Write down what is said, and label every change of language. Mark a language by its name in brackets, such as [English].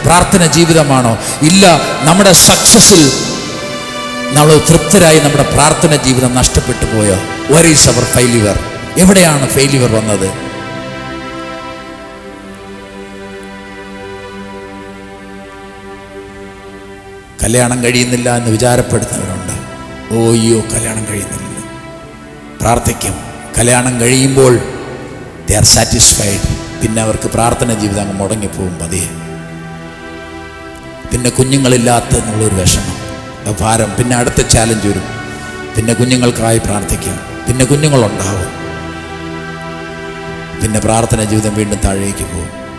[Malayalam] പ്രാർത്ഥന ജീവിതമാണോ? ഇല്ല, നമ്മുടെ സക്സസിൽ നമ്മൾ തൃപ്തരായി നമ്മുടെ പ്രാർത്ഥന ജീവിതം നഷ്ടപ്പെട്ടു പോയോ? [English] Where is our failure? [Malayalam] എവിടെയാണ് ഫെയിലിയർ വന്നത്? കല്യാണം കഴിയുന്നില്ല എന്ന് വിചാരപ്പെടുന്നവരുണ്ട്. ഓയ്യോ, കല്യാണം കഴിയുന്നില്ല. പ്രാർത്ഥിക്കും. കല്യാണം കഴിയുമ്പോൾ [English] they are satisfied. [Malayalam] പിന്നെ അവർക്ക് പ്രാർത്ഥന ജീവിതം അങ്ങ് മുടങ്ങിപ്പോകും പതിയെ. പിന്നെ കുഞ്ഞുങ്ങളില്ലാത്തെന്നുള്ളൊരു വിഷമം, ഭാരം. പിന്നെ അടുത്ത ചാലഞ്ച് വരും. പിന്നെ കുഞ്ഞുങ്ങൾക്കായി പ്രാർത്ഥിക്കാം. പിന്നെ കുഞ്ഞുങ്ങളുണ്ടാവും. പിന്നെ പ്രാർത്ഥന ജീവിതം വീണ്ടും താഴേക്ക് പോകും.